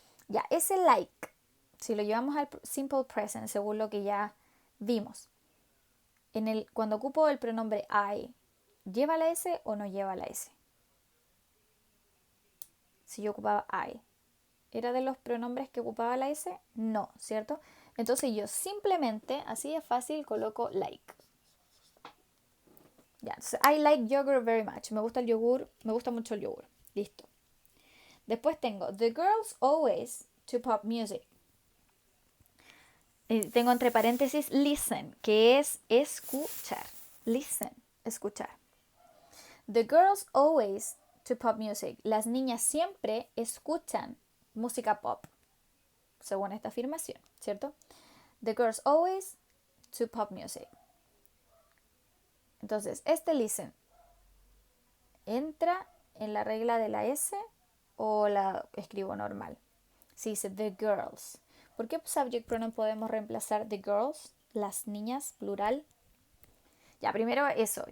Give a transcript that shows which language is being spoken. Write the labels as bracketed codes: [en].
[es] Ya, ese like, si lo llevamos al simple present, según lo que ya vimos, cuando ocupo el pronombre I, ¿lleva la S o no lleva la S? Si yo ocupaba I, ¿era de los pronombres que ocupaba la S? No, ¿cierto? Entonces yo simplemente, así de fácil, coloco like. [en] Ya, entonces, I like yogurt very much. [es] Me gusta el yogur, me gusta mucho el yogur. Listo. Después tengo, [en] the girls always to pop music. [es] Tengo entre paréntesis listen, que es escuchar. Listen, escuchar. [en] The girls always to pop music. [es] Las niñas siempre escuchan música pop, según esta afirmación, ¿cierto? [en] The girls always to pop music. [es] Entonces, este listen entra en la regla de la S o la escribo normal. Si dice [en] the girls. [es] ¿Por qué subject pronoun podemos reemplazar the girls? Las niñas, plural. Ya, primero eso.